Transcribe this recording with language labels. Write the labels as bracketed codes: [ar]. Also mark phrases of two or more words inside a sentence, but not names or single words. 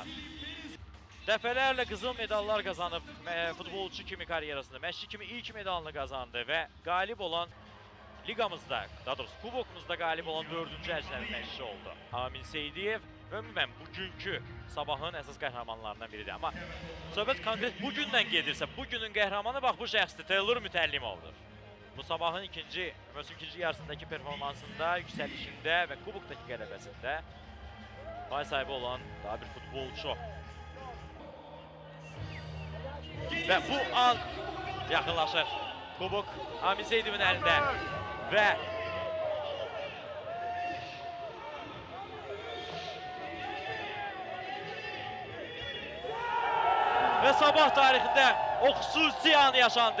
[az] Dəfələrlə qızıl medallar kazanıp futbolcu kimi kariyerasında, məşqçi kimi ilk medalını kazandı [tr] ve galip olan [az] ligamızda, daha doğrusu kubokumuzda galip olan 4-cü əcnəbi məşqçi oldu. Amin Seydiyev ümumən bugünkü Sabahın əsas qəhrəmanlarından biridir. Ama söhbət konkret bugündən gedirsə, bugünün qəhrəmanı bax bu şəxsdir, Taylor Mütəllimovdur. Bu Sabahın mövsüm ikinci yarısındaki performansında, [tr] yükselişinde ve [az] kuboktaki qələbəsində pay sahibi olan daha bir futbolcu. Ve bu an yaxınlaşır. Kubok Amin Seydivin əlində ve Sabah tarixində o xüsusi an yaşandı.